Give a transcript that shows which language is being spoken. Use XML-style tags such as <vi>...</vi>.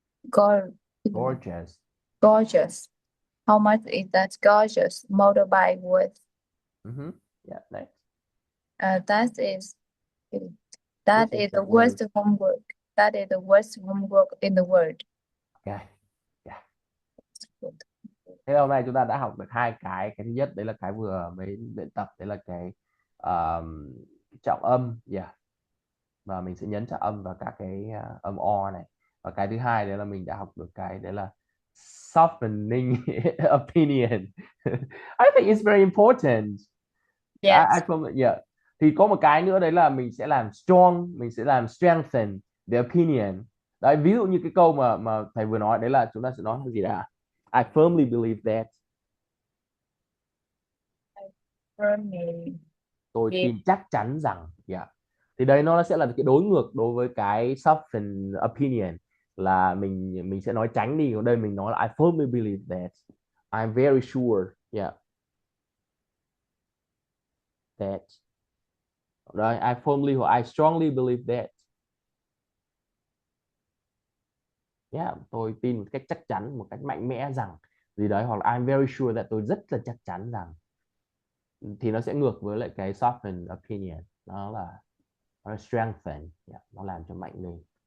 <en>Gorgeous. Gorgeous. How much is that gorgeous motorbike worth? Yeah, next. That is the worst homework. That is the worst homework in the world. Okay. Yeah.</en> <vi>Thế hôm nay chúng ta đã học được hai cái thứ nhất đấy là cái vừa mới luyện tập, đấy là cái trọng âm, và mình sẽ nhấn trọng âm vào các cái âm o này, và cái thứ hai đấy là mình đã học được cái đấy là softening opinion.</vi> <en>I think it's very important. Yes.</en> <vi>Thì có một cái nữa đấy là mình sẽ làm strong, mình sẽ làm strengthen, the opinion. Đấy, ví dụ như cái câu mà thầy vừa nói đấy là chúng ta sẽ nói là gì đã?</vi> <en>I firmly believe that. Firmly.</en> <vi>Tôi tin chắc chắn rằng. Yeah. Thì đây nó sẽ là cái đối ngược đối với cái soften opinion, là mình sẽ nói tránh đi. Còn đây mình nói là</vi> <en>I firmly believe that. I'm very sure. Yeah. That. Rồi, I firmly hoặc I strongly believe that.</en> <vi>Yeah, tôi tin một cách chắc chắn, một cách mạnh mẽ rằng gì đấy, hoặc là</vi> <en>I'm very sure that,</en> <vi>tôi rất là chắc chắn rằng. Thì nó sẽ ngược với lại cái soften opinion, nó là strengthen. Yeah, nó làm cho mạnh lên.</vi>